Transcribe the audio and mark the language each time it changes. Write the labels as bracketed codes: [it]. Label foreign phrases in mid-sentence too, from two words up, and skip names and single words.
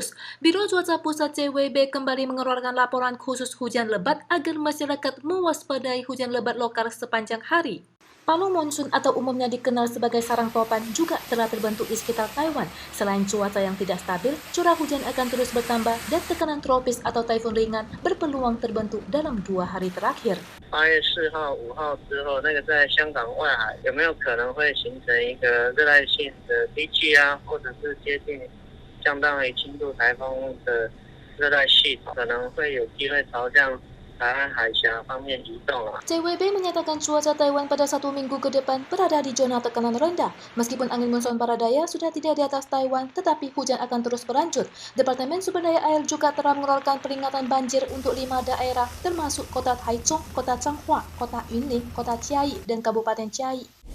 [id] Biro Cuaca Pusat CWB kembali mengeluarkan laporan khusus hujan lebat agar masyarakat mewaspadai hujan lebat lokal sepanjang hari. Palu monsun atau umumnya dikenal sebagai sarang topan juga telah terbentuk di sekitar Taiwan. Selain cuaca yang tidak stabil, curah hujan akan terus bertambah dan tekanan tropis atau taifun ringan berpeluang terbentuk dalam 2 hari terakhir. [zh] 8月4号、5号之后，在香港外海有没有可能会形成一个热带性的低气压，或者是接近相当于轻度台风的热带系统，可能会有机会朝向台湾海峡方面移动啊。 [id] CWB menyatakan cuaca Taiwan pada 1 minggu ke depan berada di zona tekanan rendah. Meskipun angin muson barat daya sudah tidak di atas Taiwan, tetapi hujan akan terus berlanjut. Departemen Sumber Daya Air juga telah mengeluarkan peringatan banjir untuk 5 daerah, termasuk kota Taichung, kota Changhua, kota Yunlin, kota Chiayi, dan Kabupaten Chiayi.